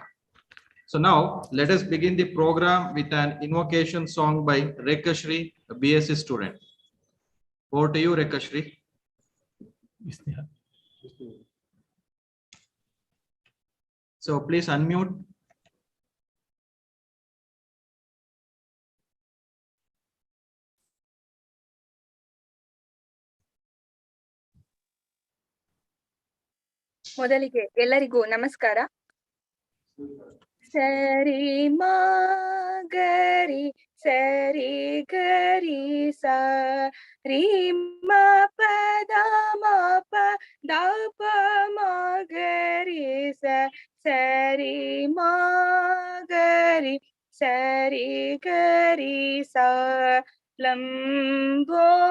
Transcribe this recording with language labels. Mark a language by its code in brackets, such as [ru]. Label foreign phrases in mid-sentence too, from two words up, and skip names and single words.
[en] So now let us begin the program with an invocation song by Rekashri, a BSc student. Over to you, Rekashri. So please unmute. [kn] ಮೊದಲಿಗೆ ಎಲ್ಲರಿಗೂ ನಮಸ್ಕಾರ. ಸರಿ ಮಾ ಗರಿ ಸರಿ ಗರಿ ಸ ರೀ ಮ ಪದ ಮ ಪ ದ ಪ ಮ ಗರಿ ಸ ಸರಿ ಮಾ ಗರಿ ಸರಿ ಗರಿ ಸ ಲಂಬೋದರ